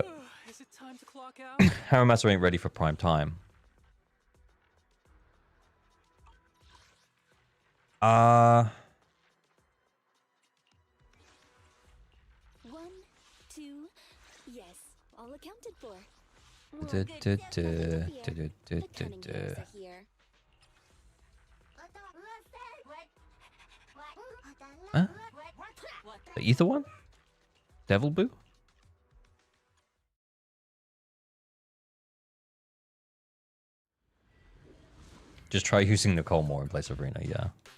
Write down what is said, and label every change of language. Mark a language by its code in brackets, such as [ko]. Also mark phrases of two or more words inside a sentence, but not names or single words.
[en] Is it time to clock out? Haramasu ain't ready for prime time. 1, 2, yes, all accounted for. Du- du- du- du- du- du- du- du. Here. Huh? The ether one? Devil Boo? Just try using Nicole more in place of Rena, yeah.